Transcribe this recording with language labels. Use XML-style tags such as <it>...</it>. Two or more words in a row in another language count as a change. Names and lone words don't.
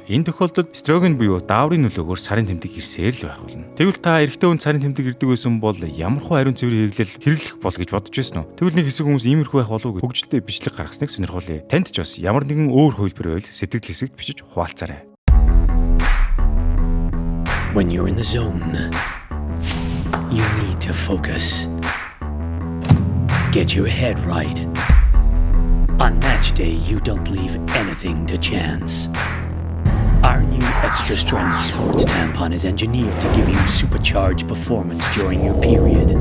<mn>Энэ тохиолдолд эстроген буюу дааврын нөлөөгөөр сарын тэмдэг ирсээр л байх болно. Тэгвэл та эрэгтэй хүн сарын тэмдэг ирдэг байсан бол ямархуу ариун цэврийн хэрэглэл хэрэглэх бол гэж бодож байсан уу? Тэгвэл нэг хэсэг хүмүүс иймэрхүү байх болов уу гэж хөгжилтэй бичлэг гаргасныг сонирхолтой. Танд ч бас ямар нэгэн өөр хувилбар байвал сэтгэл хэсэгт бичиж хуваалцаарай.</mn> <en>When you're in the zone, you need to focus. Get your head right. On match day, you don't leave anything to chance. Our new extra strength sports tampon is engineered to give you supercharged performance during your period.</en>